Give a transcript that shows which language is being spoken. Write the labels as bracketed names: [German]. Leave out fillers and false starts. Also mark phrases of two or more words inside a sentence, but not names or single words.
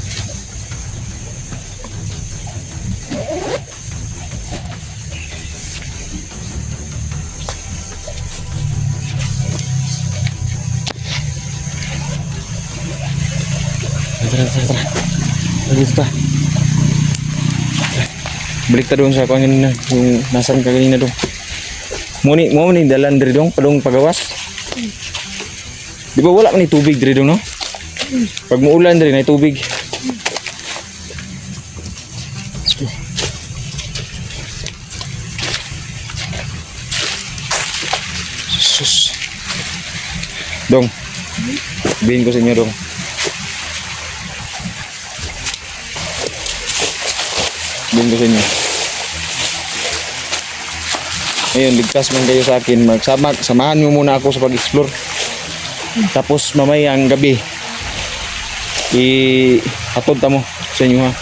[Filipino] Tara. Dito ta. Balik ta doon sa kanina yung nasan ka kanina doon. [Cebuano] Mo ni dalan diri dong padong pagawas. Di ba wala man ni tubig diri dong no? Pag muulan diri na tubig. Sus. Dong. [Filipino] Sabihin ko sa inyo dong. Sabihin ko sa inyo. Ngayon, ligtas man kayo sa akin. Samahan nyo muna ako sa pag-explore. Tapos mamayang gabi [Cebuano] hatod ta mo sa inyo ha.